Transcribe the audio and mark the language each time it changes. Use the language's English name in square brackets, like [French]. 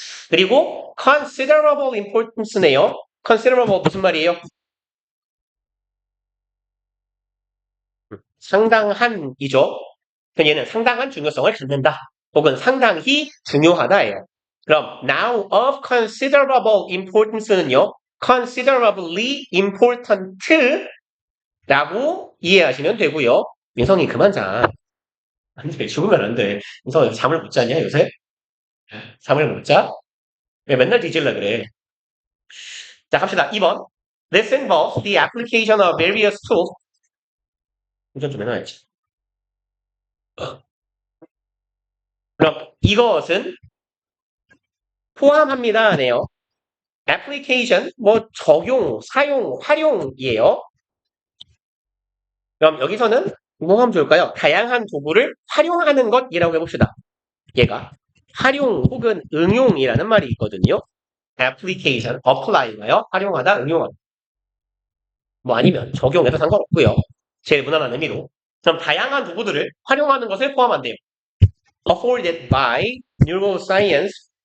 [Korean] 그리고 considerable importance 네요. considerable 무슨 말이에요? 상당한이죠. 얘는 상당한 중요성을 갖는다. 혹은 상당히 중요하다예요. 그럼 now of considerable importance 는요. considerably important 라고 이해하시면 되고요. 민성이 그만 자. 안 돼. 죽으면 안 돼. 민성이 잠을 못 자냐 요새? 잠을 못 자? 왜 맨날 뒤질라 그래? 자 갑시다. 2번. [English] This involves the application of various tools. [Korean] 운전 좀 해놔야지. 그럼 이것은 포함합니다네요. application 뭐 적용, 사용, 활용이에요. 그럼 여기서는 뭐 하면 좋을까요? 다양한 도구를 활용하는 것이라고 해봅시다. 얘가 활용 혹은 응용이라는 말이 있거든요. application, apply가요. 활용하다, 응용하다. 뭐 아니면 적용해도 상관없고요. 제일 무난한 의미로. 그럼 다양한 도구들을 활용하는 것을 포함한대요. [English] afforded by neuroscience.